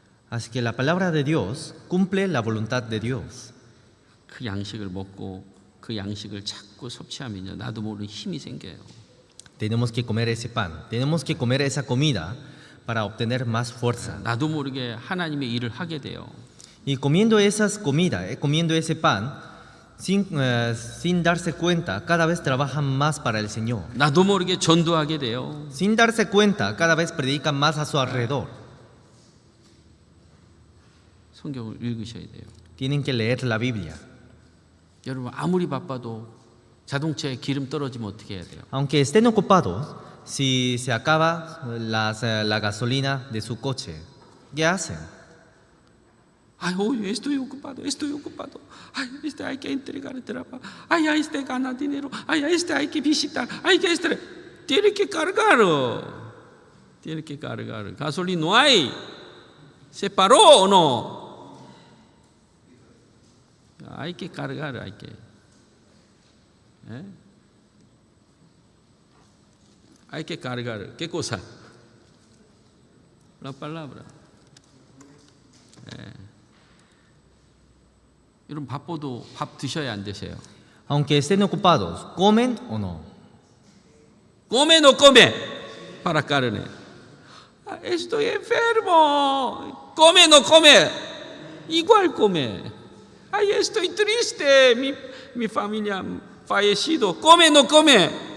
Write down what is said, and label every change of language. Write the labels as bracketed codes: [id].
[es] Así que la palabra de Dios cumple la voluntad de Dios. [ko] 그 양식을 먹고 그 양식을 자꾸 섭취하면요, 나도 모르는 힘이 생겨요. [es] Tenemos que comer ese pan, tenemos que comer esa comida para obtener más fuerza. [ko] 나도 모르게 하나님의 일을 하게 돼요. [es] Y comiendo esas comidas, comiendo ese pan, sin darse cuenta, cada vez trabajan más para el Señor. [ko] 나도 모르게 전도하게 돼요. [es] Sin darse cuenta, cada vez predican más a su alrededor. [ko] 성경을 읽으셔야 돼요. [es] Tienen que leer la Biblia. [ko] 여러분 아무리 바빠도 자동차에 기름 떨어지면 어떻게 해야 돼요? [es] Aunque estén ocupados, si se acaba la gasolina de su coche, ¿qué hacen? Ay, hoy estoy ocupado. Ay, hay que entregar el trabajo. Ay, gana dinero. Ay, hay que visitar. Ay, tiene que cargar. Gasolina no hay. ¿Se paró o no? Hay que cargar, hay que. Hay que cargar. ¿Qué cosa? La palabra. [ko] 여러분 바빠도 밥 드셔야 안 드세요? [es] Aunque estén ocupados, ¿comen o no? Come no come para carne. Estoy enfermo. Come no come. Igual come. Ay, estoy triste. Mi familia fallecido. Come no come.